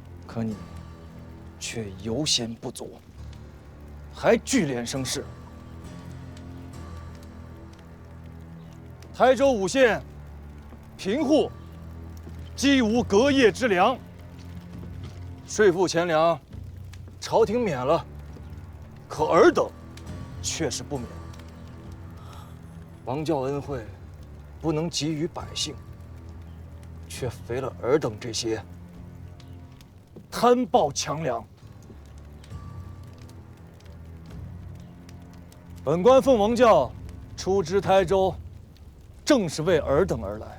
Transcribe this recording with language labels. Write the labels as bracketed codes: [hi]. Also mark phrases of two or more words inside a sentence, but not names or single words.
[zh] 可你卻猶嫌不足，還聚斂聲勢。台州5縣貧戶，幾無隔夜之糧，稅賦錢糧，朝廷免了，可爾等卻是不免。王教恩惠不能給予百姓，卻肥了爾等這些貪暴強梁。本官奉王教出知台州，正是為尔等而來。